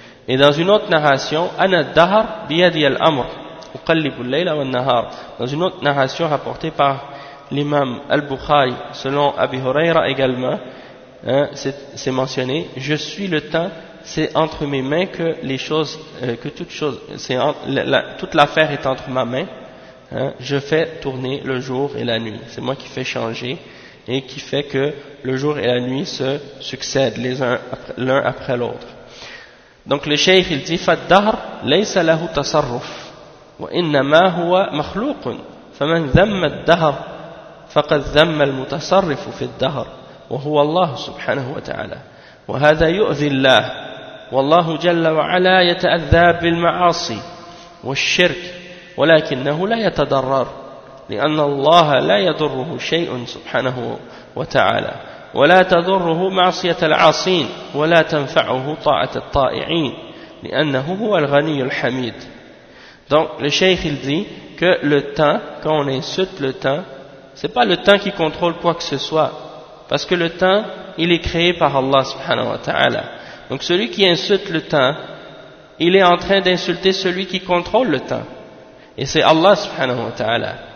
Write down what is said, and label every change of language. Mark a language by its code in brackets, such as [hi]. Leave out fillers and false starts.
[fr] Et dans une autre narration, [ar] ana dahr biyadi al-amr uqallibu al-layla wan-nahar, [fr] dans une autre narration rapportée par l'imam al-Bukhari selon Abi Huraira également, c'est mentionné, je suis le temps, c'est entre mes mains que les choses, que toute chose, c'est toute l'affaire est entre ma main. Je fais tourner le jour et la nuit. C'est moi qui fais changer et qui fait que le jour et la nuit se succèdent l'un après l'autre. Donc le shaykh il dit: [ar] فالدهر ليس له تصرف وإنما هو مخلوق فمن ذم الدهر فقد ذم المتصرف في الدهر وهو الله سبحانه وتعالى وهذا يؤذي الله والله جل وعلا يتأذى بالمعاصي والشرك ولكنه لا يتضرر لأن الله لا يضره شيء سبحانه وتعالى ولا تضره معصية العاصين ولا تنفعه طاعة الطائعين لأنه هو الغني الحميد. [fr] Donc le cheikh il dit que le temps, quand on insulte le temps, c'est pas le temps qui contrôle quoi que ce soit, parce que le temps il est créé par Allah subhanahu wa ta'ala. Donc celui qui insulte le temps, il est en train d'insulter celui qui contrôle le temps, et c'est Allah subhanahu wa ta'ala.